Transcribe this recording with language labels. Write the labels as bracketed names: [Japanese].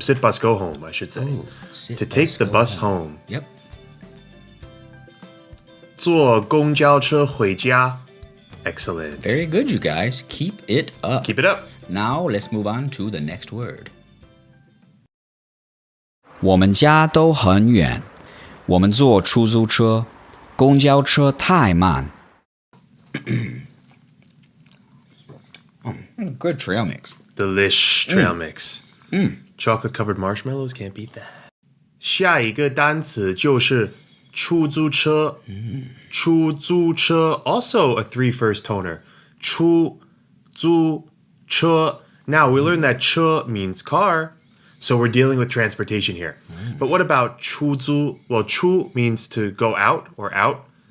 [English] Sit bus go home, I should say. To take the bus home. Yep. [Chinese] 坐公交车回家. [English] Excellent. Very good, you guys. Keep it up. Keep it up. Now, let's move on to the next word. [Chinese] 我们家都很远，我们坐出租车，公交车太慢。 [English] Good trail mix. Delish trail mix. Chocolate covered marshmallows, can't beat that. [Chinese] 下一个单词就是出租车。 [English] 出租车 also a 3 first toner. [Chinese] 出租车. [English] Now we learned that 车 means car, so we're dealing with transportation here. But what about 出租? Well, 出 means to go out or out.